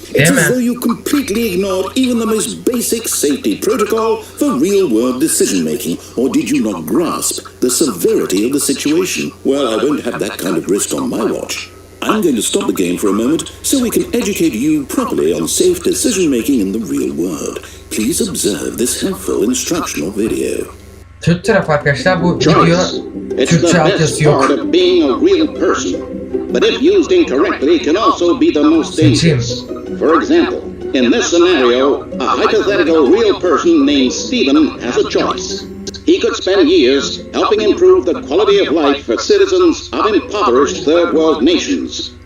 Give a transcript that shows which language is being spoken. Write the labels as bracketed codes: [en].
[en] It's as though you completely ignored even the most basic safety protocol for real-world decision-making. Or did you not grasp the severity of the situation? Well, I won't have that kind of risk on my watch. I'm going to stop the game for a moment so we can educate you properly on safe decision-making in the real world. Please observe this helpful instructional video. [tr] Türk taraf arkadaşlar, bu video Türkçe altyazı yok. [en] Part of being a real person, but if used incorrectly can also be the most dangerous. For example, in this scenario, a hypothetical real person named Stephen has a choice. He could spend years helping improve the quality of life for citizens of impoverished third world nations.